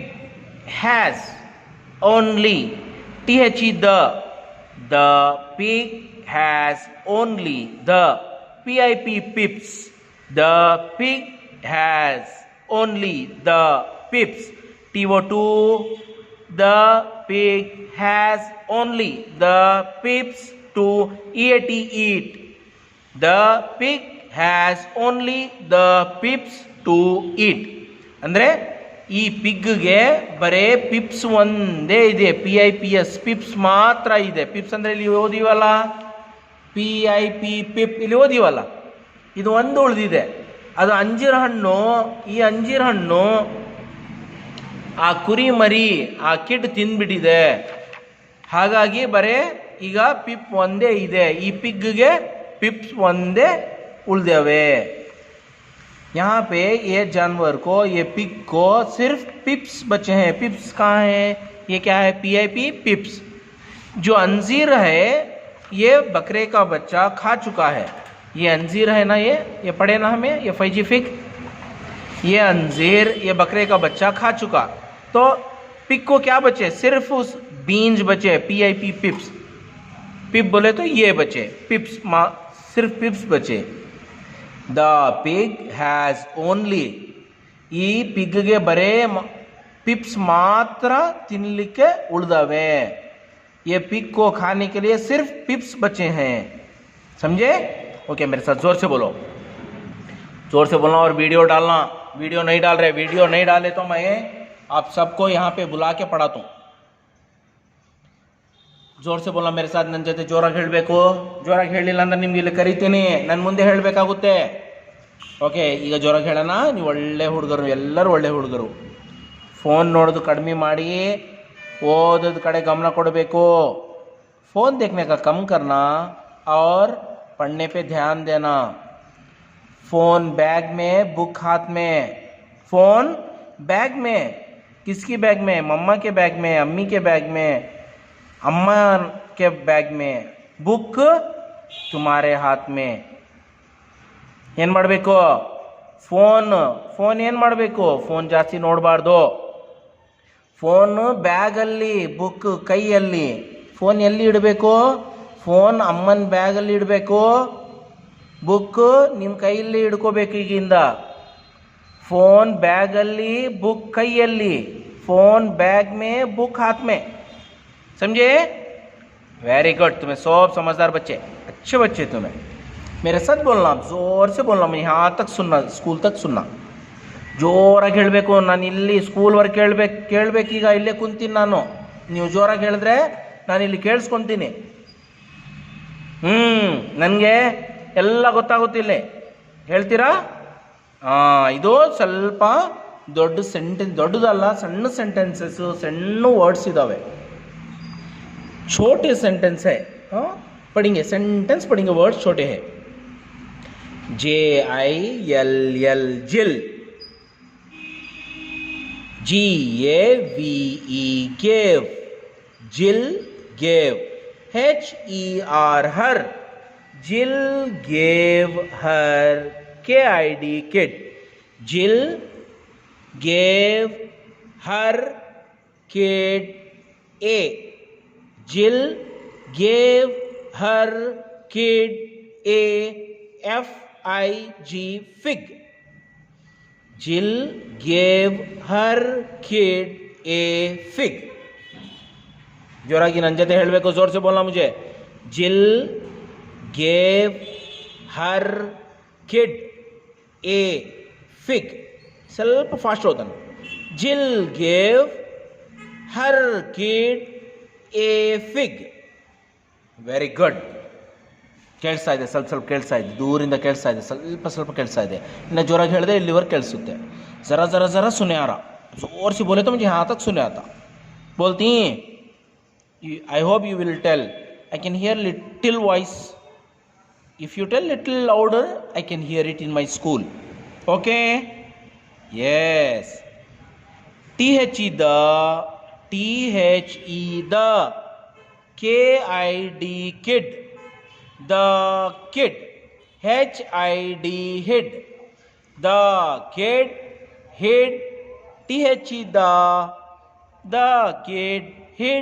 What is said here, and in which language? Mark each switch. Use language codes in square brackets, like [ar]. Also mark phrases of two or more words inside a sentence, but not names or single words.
[en] has only, th the pig has only the, pips, the pig has only the pips, to2, the pig has only the pips to eat, the pig has only the pips to eat. [kn] ಅಂದರೆ ಈ ಪಿಗ್ಗೆ ಬರೇ ಪಿಪ್ಸ್ ಒಂದೇ ಇದೆ, pips, ಪಿಪ್ಸ್ ಮಾತ್ರ ಇದೆ. ಪಿಪ್ಸ್ ಅಂದರೆ ಇಲ್ಲಿ ಓದಿವಲ್ಲ, ಪಿಪ್ ಇಲ್ಲಿ ಓದಿವಲ್ಲ, ಇದು ಒಂದು ಉಳಿದಿದೆ. ಅದು ಅಂಜೀರ ಹಣ್ಣು. ಈ ಅಂಜೀರ ಹಣ್ಣು ಆ ಕುರಿ ಮರಿ ಆ ಕಿಡ್ ತಿಂದ್ಬಿಟ್ಟಿದೆ. ಹಾಗಾಗಿ ಬರೇ ಈಗ ಪಿಪ್ ಒಂದೇ ಇದೆ. ಈ ಪಿಗ್ಗೆ ಪಿಪ್ಸ್ ಒಂದೇ ಉಳಿದೇವೆ. [hi] यहाँ पे ये जानवर को, ये पिग को सिर्फ पिप्स बचे हैं. पिप्स कहाँ हैं? ये क्या है? पिप्स. जो अंजीर है ये बकरे का बच्चा खा चुका है. ये अंजीर है ना, ये पढ़े ना हमें, ये फैजी फिग, ये अंजीर, ये बकरे का बच्चा खा चुका. तो पिग को क्या बचे? सिर्फ उस बीन्स बचे, पिप्स. पिप बोले तो ये बचे, पिप्स, सिर्फ पिप्स बचे. [en] the pig has only, [kn] ಈ ಪಿಗ್ಗೆ ಬರೇ पिप्स मात्र ತಿನ್ನಲಿಕ್ಕೆ ಉಳಿದವೆ. [hi] ये पिग को खाने के लिए सिर्फ पिप्स बचे हैं. समझे? ओके, मेरे साथ जोर से बोलो, जोर से बोलना और वीडियो डालना. वीडियो नहीं डाल रहे, वीडियो नहीं डाले तो मैं आप सबको यहाँ पे बुला के पढ़ाता हूँ. जोर से बोलना मेरे साथ. [kn] ನನ್ನ ಜೊತೆ ಜೋರಾಗಿ ಹೇಳಬೇಕು. ಜೋರಾಗಿ ಹೇಳಿಲ್ಲ ಅಂದ್ರೆ ನಿಮ್ಗೆ ಇಲ್ಲಿ ಕರಿತೀನಿ, ನನ್ನ ಮುಂದೆ ಹೇಳಬೇಕಾಗುತ್ತೆ. ಓಕೆ, ಈಗ ಜೋರಾಗಿ ಹೇಳೋಣ. ನೀವು ಒಳ್ಳೆ ಹುಡುಗರು, ಎಲ್ಲರೂ ಒಳ್ಳೆ ಹುಡುಗರು. ಫೋನ್ ನೋಡೋದು ಕಡಿಮೆ ಮಾಡಿ ಓದೋದ ಕಡೆ ಗಮನ ಕೊಡಬೇಕು. [hi] फ़ोन देखने का कम करना और पढ़ने पे ध्यान देना. फ़ोन बैग में, बुक हाथ में. फ़ोन बैग में, किसकी बैग में? मम्मा के बैग में, अम्मी के बैग में, अम्मा के बैग में. बुक तुम्हारे हाथ में. [kn] ಏನು ಮಾಡಬೇಕು? ಫೋನ್ ಏನು ಮಾಡಬೇಕು? ಫೋನ್ ಜಾಸ್ತಿ ನೋಡಬಾರ್ದು. ಫೋನ್ ಬ್ಯಾಗಲ್ಲಿ, ಬುಕ್ ಕೈಯಲ್ಲಿ. ಫೋನ್ ಎಲ್ಲಿ ಇಡಬೇಕು? ಫೋನ್ ಅಮ್ಮನ ಬ್ಯಾಗಲ್ಲಿ ಇಡಬೇಕು, ಬುಕ್ ನಿಮ್ಮ ಕೈಯಲ್ಲಿ ಹಿಡ್ಕೋಬೇಕು ಈಗಿಂದ. ಫೋನ್ ಬ್ಯಾಗಲ್ಲಿ ಬುಕ್ ಕೈಯಲ್ಲಿ, [hi] फ़ोन बैग में बुक हाथ में. समझे? [en] very good. [hi] तुम्हें सब समझदार बच्चे, अच्छे बच्चे तुम्हें. मेरे साथ बोलना, जोर से बोलना, मैं यहाँ तक सुनना, स्कूल तक सुनना. [kn] ಜೋರಾಗಿ ಹೇಳಬೇಕು. ನಾನು ಇಲ್ಲಿ ಸ್ಕೂಲ್ವರೆಗೆ ಕೇಳಬೇಕೀಗ. ಇಲ್ಲೇ ಕುಂತೀನಿ ನಾನು. ನೀವು ಜೋರಾಗಿ ಹೇಳಿದ್ರೆ ನಾನು ಇಲ್ಲಿ ಕೇಳಿಸ್ಕೊತೀನಿ. ನನಗೆ ಎಲ್ಲ ಗೊತ್ತಾಗುತ್ತಿಲ್ಲ. ಹೇಳ್ತೀರಾ? ಇದು ಸ್ವಲ್ಪ ದೊಡ್ಡ ಸೆಂಟೆನ್ಸ್, ದೊಡ್ಡದಲ್ಲ, ಸಣ್ಣ ಸೆಂಟೆನ್ಸಸ್ಸು, ಸಣ್ಣ ವರ್ಡ್ಸ್ ಇದ್ದಾವೆ. [hi] छोटे सेंटेंस है. पढ़ेंगे सेंटेंस, पढ़ेंगे वर्ड छोटे हैं. [en] JILL जिल, GAVE gave, जिल gave. HER her, जिल gave her. KID kid, जिल gave her kid a. जिल gave her kid a FIG fig. जिल gave her kid a fig. [kn] जोरागी ನನ್ನ ಜೊತೆ ಹೇಳಬೇಕು, [hi] जोर से बोलना मुझे. [en] जिल gave her kid a fig. [kn] ಸ್ವಲ್ಪ ಫಾಸ್ಟ್ ಹೋಗ್ತಾನೆ. [en] जिल gave her kid a fig. very good. [kn] ಕೇಳಿಸ್ತಾ ಇದೆ? ಸ್ವಲ್ಪ ಕೇಳಿಸ್ತಾ ಇದೆ, ದೂರಿಂದ ಕೇಳಿಸ್ತಾ ಇದೆ, ಸ್ವಲ್ಪ ಕೇಳಿಸ್ತಾ ಇದೆ. ಇನ್ನು ಜೋರಾಗಿ ಹೇಳಿದೆ ಇಲ್ಲಿವರೆಗೆ ಕೇಳಿಸುತ್ತೆ. [hi] ज़रा ज़रा ज़रा सुने आ रहा, जोर से बोले तो मुझे यहाँ तक सुने आता. [en] बोलती I hope you will tell. I can hear little voice. if you tell little louder I can hear it in my school. OK? yes. THE the, KID kid, the kid. HID hid, the kid hid. THE the kid hid.